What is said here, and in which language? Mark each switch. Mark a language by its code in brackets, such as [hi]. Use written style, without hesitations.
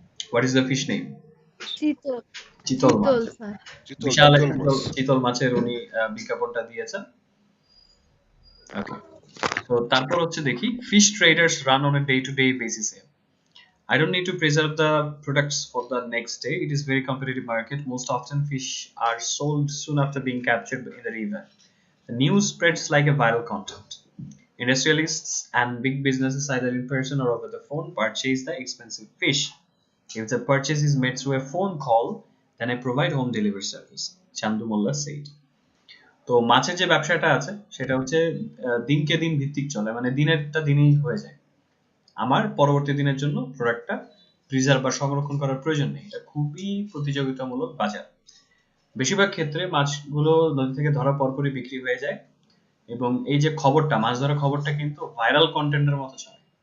[en] What is the fish name? [bn] চিতল চিতল মাছ। Sir. বিশাল চিতল একটা মাছ। চিতল মাছের উনি বিজ্ঞাপনটা দিয়েছেন। ওকে, তো তারপর হচ্ছে দেখি [en] Fish traders run on a day to day basis. I don't need to preserve the products for the next day. It is very competitive market. Most often fish are sold soon after being captured in the river. The news spreads like a viral content. Industrialists and big businesses, either in person or over the phone, purchase the expensive fish. If the purchase is made through a phone call, then I provide home delivery service, Chandu Molla said. [bn] তো মাছের যে ব্যবসাটা আছে সেটা হচ্ছে দিনকে দিন ভিত্তিক চলে, মানে দিনেরটা দিনেই হয়ে যায়। আমার পরবর্তী দিনের জন্য প্রোডাক্টটা প্রিজার্ভ বা সংরক্ষণ করার প্রয়োজন নেই। এটা খুবই প্রতিযোগিতামূলক বাজার। বেশিরভাগ ক্ষেত্রে মাছগুলো নদী থেকে ধরা পরপরই বিক্রি হয়ে যায়, এবং এই যে খবরটা, মাছ ধরা খবরটা কিন্তু ভাইরাল কন্টেন্টের মতো চলে।